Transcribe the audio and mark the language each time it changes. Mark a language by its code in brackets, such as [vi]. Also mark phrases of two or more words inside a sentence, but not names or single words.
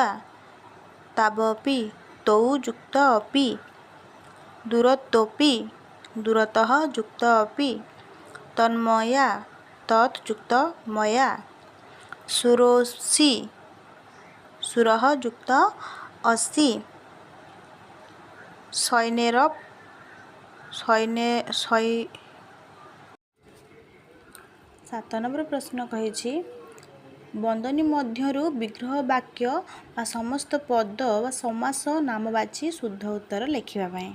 [sa] तावपि तौ युक्त अपि। दूरतोऽपि दूरतः युक्त अपि। तन्मया तत् युक्त मया। सुरोऽसि सुरः युक्त [or] ଅଶୀ ସୈନ୍ୟର ଶହେ 7 ନମ୍ବର ପ୍ରଶ୍ନ କହିଛି ବନ୍ଦନୀ ମଧ୍ୟରୁ ବିଗ୍ରହ ବାକ୍ୟ ବା ସମସ୍ତ ପଦ ବା ସମାସ ନାମ ବାଛି ଶୁଦ୍ଧ ଉତ୍ତର ଲେଖିବା ପାଇଁ।